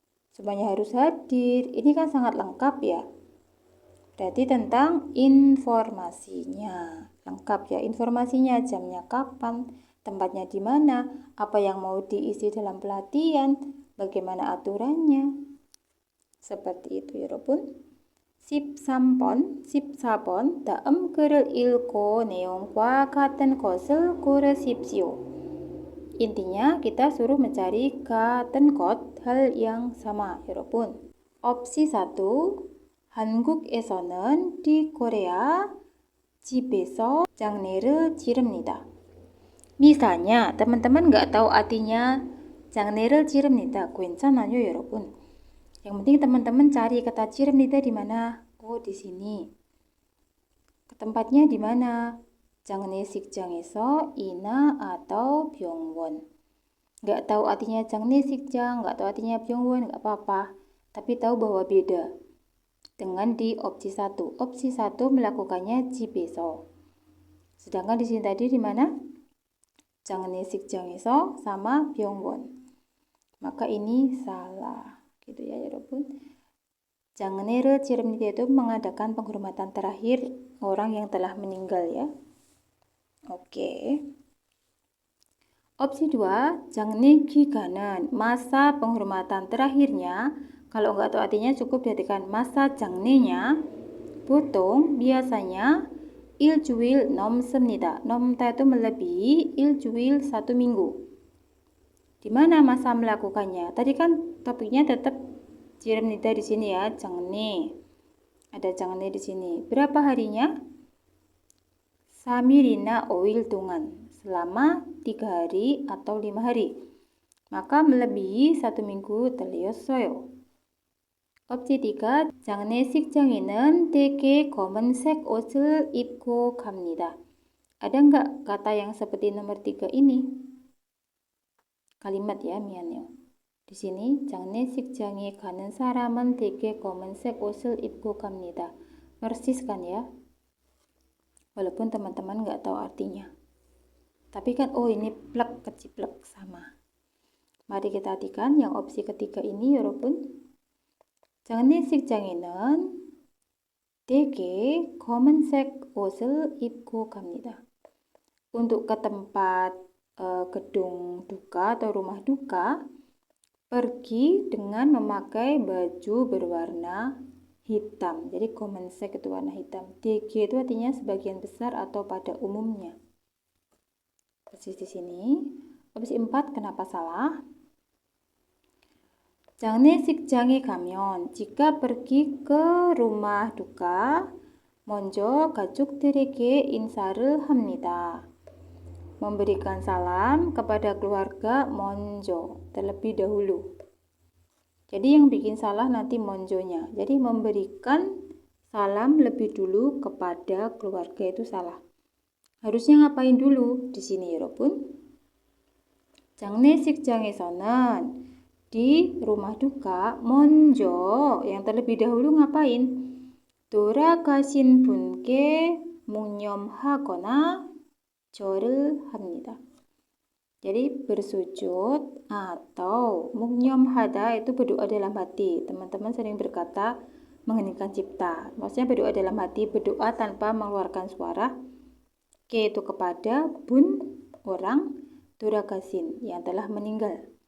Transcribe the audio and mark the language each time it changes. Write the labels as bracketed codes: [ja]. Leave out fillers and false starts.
[id] Semuanya harus hadir. Ini kan sangat lengkap ya. Berarti tentang informasinya. Lengkap ya informasinya, jamnya kapan, tempatnya di mana, apa yang mau diisi dalam pelatihan, bagaimana aturannya. Seperti itu ya Robun. [ko] 13번, 14번 다음 글을 읽고 내용과 같은 것을 고르십시오. [id] Intinya kita suruh mencari [ko] 같은 것, [id] hal yang sama 여러분. [ko] opsi 1, 한국에서는 [id] di Korea [ko] 집에서 장례를 치릅니다. [id] Misalnya teman-teman nggak tahu artinya [ko] 장례를 치릅니다. 괜찮아요 여러분. [id] Yang penting teman-teman cari kata 치릅니다 di mana? Oh, di sini. Ke tempatnya di mana? [ko] 장례식장에서 이나 atau 병원. [id] Nggak tahu artinya 장례식장, nggak tahu artinya 병원, nggak apa-apa. Tapi tahu bahwa beda dengan di opsi 1. Opsi 1 melakukannya 집에서. Sedangkan di sini tadi di mana? [ko] 장례식장에서 sama 병원. [id] Maka ini salah. Gitu ya 여러분. [ko] 장례를 치릅니다 [id] itu mengadakan penghormatan terakhir orang yang telah meninggal ya. Oke. Opsi 2, 장례 기간은 masa penghormatan terakhirnya. Kalau nggak tahu artinya cukup diartikan masa 장례nya botung biasanya [ko] 일주일 넘습니다. [id] 넘다 itu melebihi 일주일 1 minggu. Di mana masa melakukannya? Tadi kan topiknya tetap 치릅니다 di sini ya, 장례. Ada 장례 di sini. Berapa harinya? [ko] 3일이나 5일 동안. [id] Selama 3 hari atau 5 hari. Maka melebihi 1 minggu [ko] 틀렸어요. opsi 3, 장례식장에는 대개 검은색 옷을 입고 갑니다. [id] Ada nggak kata yang seperti nomor 3 ini? Kalimat ya, mian요. Di sini [ko] 장례식장에 가는 사람은 대개 검은색 옷을 입고 갑니다. [id] Persis kan ya? Walaupun teman-teman nggak tahu artinya. Tapi kan oh ini plek keciplek sama. Mari kita artikan yang opsi ketiga ini 여러분. [ko] 장례식장에는 대개 검은색 옷을 입고 갑니다. [id] Untuk ke tempat gedung duka atau rumah duka, pergi dengan memakai baju berwarna hitam. Jadi 검은색 itu warna hitam. DG itu artinya sebagian besar atau pada umumnya. Persis di sini. Opsi 4 kenapa salah? [ko] 장례식장에 가면 [id] jika pergi ke rumah duka, [ko] 먼저 가족들에게 인사를 합니다. [id] Memberikan salam kepada keluarga 먼저, terlebih dahulu. Jadi yang bikin salah nanti monjonya. Jadi memberikan salam lebih dulu kepada keluarga itu salah. Harusnya ngapain dulu di sini 여러분? 장례식장에서는 di rumah duka 먼저 yang terlebih dahulu ngapain? [ko] 돌아가신 분께 묵념하거나 절을 합니다. [id] Jadi bersujud atau 묵념하다 itu berdoa dalam hati. Teman-teman sering berkata mengheningkan cipta. Maksudnya berdoa dalam hati, berdoa tanpa mengeluarkan suara. Ke itu kepada bun orang 돌아가신 yang telah meninggal.